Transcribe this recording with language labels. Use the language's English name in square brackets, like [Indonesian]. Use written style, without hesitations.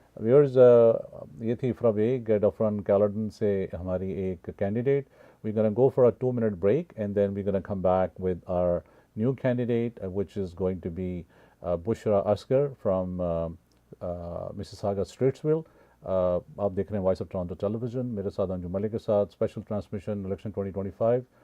[Hindi] Viewers, ये थी from डॉफरन कैलर्डन से हमारी एक candidate. [English] We're going to go for a 2-minute break, and then we're going to come back with our new candidate, which is going to be Bushra Asghar from Mississauga Streetsville. [Hindi] आप देख रहे हैं voice of Toronto television. मेरे साथ अंजुम मलिक के साथ special transmission election 2025.